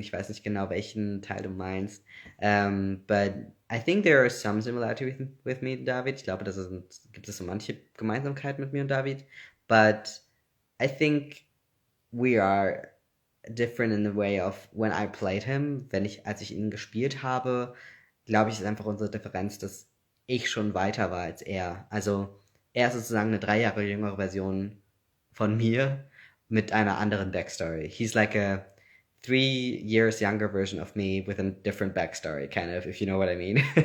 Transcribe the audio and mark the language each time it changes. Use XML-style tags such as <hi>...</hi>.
<de>Ich weiß nicht genau, welchen Teil du meinst.</de> <en>But I think there are some similarity with me and David.</en> <de>Ich glaube, gibt es so manche Gemeinsamkeiten mit mir und David.</de> <en>But I think we are different in the way of when I played him.</en> <de>Als ich ihn gespielt habe, glaube ich, ist einfach unsere Differenz, dass ich schon weiter war als er. Also er ist sozusagen eine 3 Jahre jüngere Version von mir mit einer anderen Backstory.</de> <en>He's like a 3 years younger version of me with a different backstory, kind of, if you know what I mean.</en>